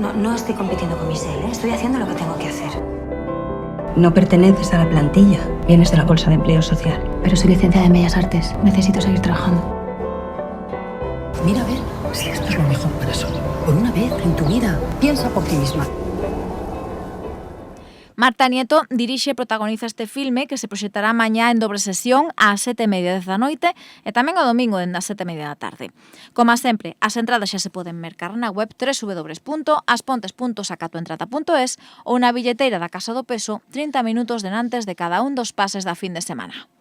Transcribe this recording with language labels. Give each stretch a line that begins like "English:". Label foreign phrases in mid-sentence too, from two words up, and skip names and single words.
Spanish: No estoy compitiendo con Michelle, ¿eh? Estoy haciendo lo que tengo que hacer. No perteneces a la plantilla. Vienes de la Bolsa de Empleo Social. Pero soy licenciada en Bellas Artes. Necesito seguir trabajando. Mira a ver si esto es lo mejor para Sol. Por una vez en tu vida, piensa por ti misma.
Galician: Marta Nieto dirixe e protagoniza este filme que se proxectará mañá en dobre sesión ás 7:30 da noite e tamén o domingo dende as 7:30 da tarde. Como sempre, as entradas xa se poden mercar na web www.aspontes.sacatoentrada.es ou na billeteira da Casa do Peso 30 minutos denantes de cada un dos pases da fin de semana.